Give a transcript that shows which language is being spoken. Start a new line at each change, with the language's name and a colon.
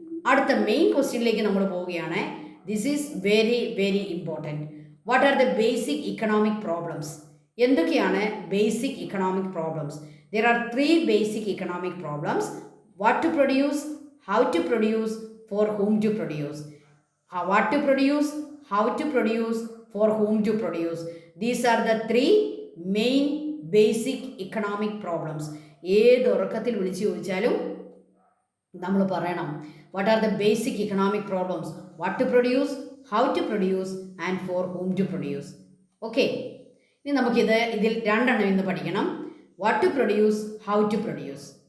Malayalam: അടുത്ത മെയിൻ ക്വസ്റ്റ്യനിലേക്ക് നമ്മൾ പോവുകയാണ്.
English: This is very very important. What are the basic economic problems?
Malayalam: എന്തൊക്കെയാണ് basic economic problems?
English: There are 3 basic economic problems. What to produce, how to produce, for whom to produce. What to produce, how to produce, for whom to produce. These are the 3 main basic economic problems.
Malayalam: ഏത് ഉറക്കത്തിൽ വിളിച്ചു ചോദിച്ചാലും നമ്മൾ പറയണം,
English: What are the basic economic problems? What to produce, how to produce and for whom to produce.
Malayalam: Okay, ഇനി നമുക്കിതിൽ 2 എണ്ണം ഇന്ന് പഠിക്കണം.
English: What to produce, how to produce.